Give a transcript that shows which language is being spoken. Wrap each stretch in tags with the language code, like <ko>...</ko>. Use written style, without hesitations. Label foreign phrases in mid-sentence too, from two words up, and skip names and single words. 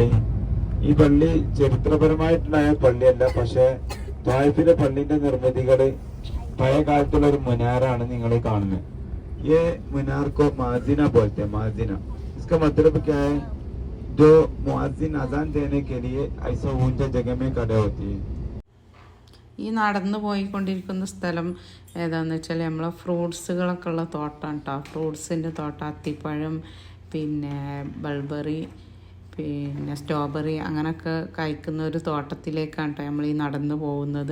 <ml>ഈ പള്ളി ചരിത്രപരമായിട്ടുണ്ടായ പള്ളിയല്ല, പക്ഷെ ത്വായിഫിലെ പള്ളിന്റെ നിർമ്മിതികള് പഴയ കാലത്തുള്ള ഒരു മുനാറാണ് നിങ്ങൾ കാണുന്നത്.</ml> <hi>ये मीनार को माजिना बोलते हैं, माजिना। इसका मतलब क्या है, जो मुअज्जिन अजान देने के लिए ऐसा ऊंचा जगह में खड़े होती है.</hi> <ml>ഈ നടന്നു പോയിക്കൊണ്ടിരിക്കുന്ന സ്ഥലം ഏതാണെന്ന് വെച്ചാൽ നമ്മളെ ഫ്രൂട്ട്സുകളൊക്കെ ഉള്ള തോട്ടമാണ് കേട്ടോ. ഫ്രൂട്ട്സിൻ്റെ തോട്ടം, അത്തിപ്പഴം, പിന്നെ ബൾബറി, പിന്നെ സ്ട്രോബെറി അങ്ങനെയൊക്കെ കഴിക്കുന്ന ഒരു തോട്ടത്തിലേക്കാണ് കേട്ടോ നമ്മൾ ഈ നടന്നു പോകുന്നത്.</ml>